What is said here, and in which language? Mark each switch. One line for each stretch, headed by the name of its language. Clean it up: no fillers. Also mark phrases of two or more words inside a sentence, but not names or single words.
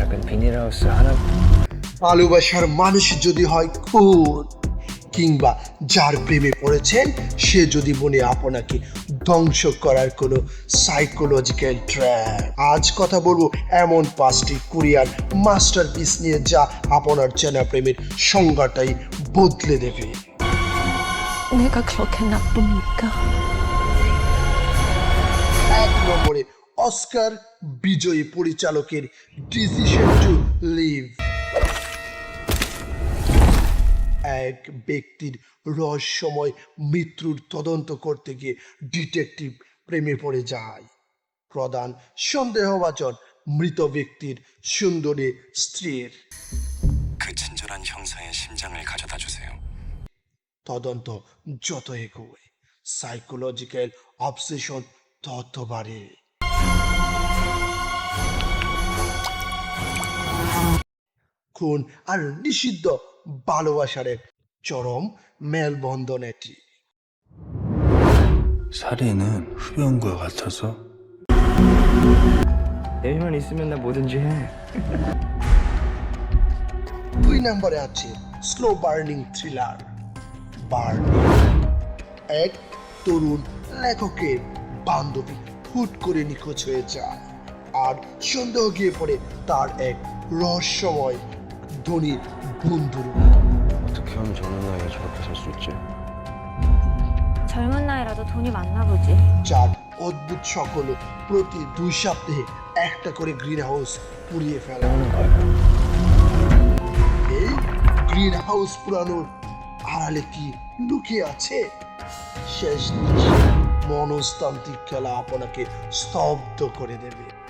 Korean: 비닐하우스 하나
Bangla: ভালোবাসার মানুষ যদি হয় খুন কিংবা যার প্রেমে পড়েছেন সে যদি বলে আপনাকে ধ্বংস করার কোনো
English: psychological trap.
Bangla: আজ কথা বলবো এমন 5টি
English: Korean masterpiece
Bangla: নিয়ে যা আপনার চেনা প্রেমের সংজ্ঞাটাই বদলে দেবে।
Korean: 내가 그렇게 나쁩니까?
Bangla: 1 নম্বরে অস্কার বিজয়ী পরিচালকের ডিসিশন টু লিভ। এক ব্যক্তির রহস্যময় মৃত্যুর তদন্ত করতে গিয়ে ডিটেকটিভ প্রেমে পড়ে যায়। প্রধান সন্দেহভাজন মৃত ব্যক্তির সুন্দরী স্ত্রীর।
Korean: 그 친절한 형사의 심장을 가져다 주세요.
Bangla: তদন্ত যত এগোয়
English: psychological obsession
Bangla: তত বাড়ে। খুন আর নিষিদ্ধ ভালোবাসার এক চরম মেলবন্ধন এটি।
Korean: 살인은 흡연과 같아서 애만 있으면 나 뭐든지 해.
Bangla: 2 নম্বরে আছে
English: slow burning thriller
Bangla: বার্ন। এক তরুণ লেখকের বান্ধবী হুট করে নিখোঁজ হয়ে যায় আর সন্দেহ গিয়ে পড়ে তার এক রহস্যময় ধনী বন্ধুর।
Korean: 어떻게 하면 저런 나이에 저렇게 살 수 있지? 젊은 나이라도 돈이 많나 보지.
Bangla: যার অদ্ভুত সকল প্রতি 2 সপ্তাহে একটা করে
English: green house
Bangla: পুড়িয়ে ফেলা। এই
English: green house
Bangla: পুরানোর আড়ালে কি লুকিয়ে আছে? শেষ দৃশ্যে মনস্তান্ত্রিক খেলা আপনাকে স্তব্ধ করে দেবে।